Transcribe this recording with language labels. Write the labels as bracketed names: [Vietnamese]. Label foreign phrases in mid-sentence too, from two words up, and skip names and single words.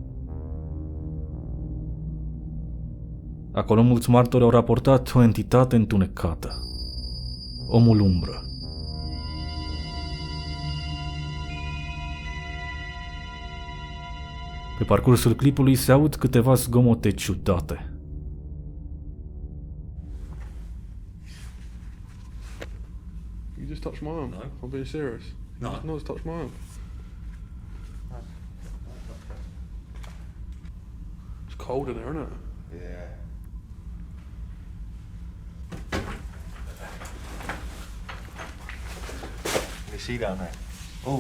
[Romanian] Acolo mulți martori au raportat o entitate întunecată, omul umbră. Pe parcursul clipului se aud câteva zgomote ciudate. [English] You just touched my arm. No. I'm being serious. No. You just touched my arm. It's cold in there, isn't it? Yeah. You see down there? Oh.